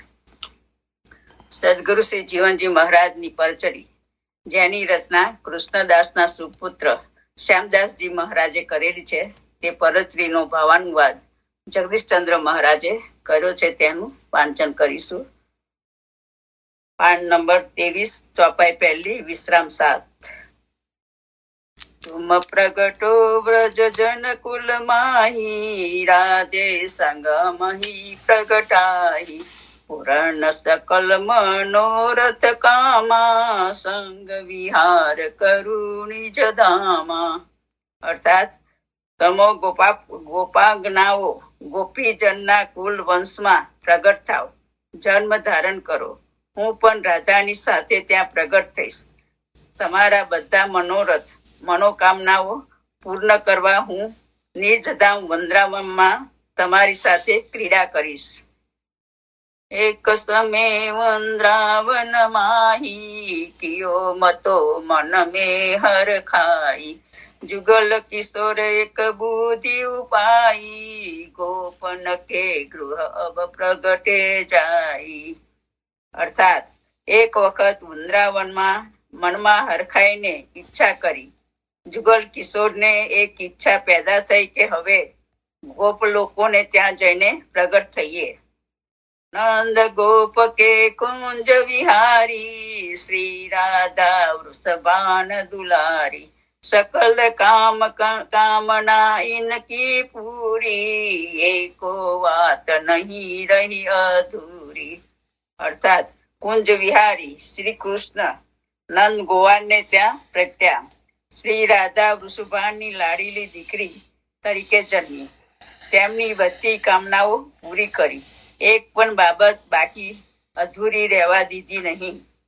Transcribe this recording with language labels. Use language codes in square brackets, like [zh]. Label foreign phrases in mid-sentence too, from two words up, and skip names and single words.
[gu] સદગુરુ શ્રી જીવનજી મહારાજની પરચરી, જેની રચના કૃષ્ણદાસના સુપુત્ર શ્યામદાસજી મહારાજે કરેલી છે, તે પરચરીનો ભાવાનુવાદ જગદીશચંદ્ર મહારાજે કર્યો છે, તેનું વાંચન કરીશું. પાન નંબર 23, ચોપાઈ પહેલી, વિશ્રામ 7. [bra] तुम प्रगटो व्रज जन कुल माही, राधे संग मही प्रगटाही, पुराण सकल मनोरथ कामा, संग विहार करुणी जधामा. [gu] અર્થાત તમો ગોપાજ્ઞાઓ ગોપીજનના કુલ વંશમાં પ્રગટ થાવ, જન્મ ધારણ કરો. હું પણ રાધાની સાથે ત્યાં પ્રગટ થઈશ. તમારા બધા મનોકામનાઓ પૂર્ણ કરવા હું નિજધામ વૃંદાવનમાં તમારી સાથે ક્રીડા કરીશ. [bra] एक समे वृंदावन माही, कियो मतो मन मे हर खाई, जुगल किशोर एक बुद्धि उपाई, गोपन के गृह अब प्रगटे जाई. [gu] અર્થાત એક વખત વૃંદાવનમાં મનમાં હરખાઈને ઈચ્છા કરી. જુગલ કિશોરને એક ઈચ્છા પેદા થઈ કે હવે ગોપ લોકોને ત્યાં જઈને પ્રગટ થઈએ. [bra] नंद गोप के कुंज विहारी, श्री राधा वृषभान दुलारी, सकल काम कामना इनकी पूरी, एको बात नहीं रही अधूरी. [gu] અર્થાત કુંજ વિહારી શ્રી કૃષ્ણ નંદ ગોવાળને ત્યાં પ્રગટ્યા. શ્રી રાધા વૃષભાની લાડીલી દીકરી તરીકે જન્મી. તેમની બધી કામનાઓ પૂરી કરી. એક પણ બાબત બાકી અધૂરી રહેવા દીધી નહીં.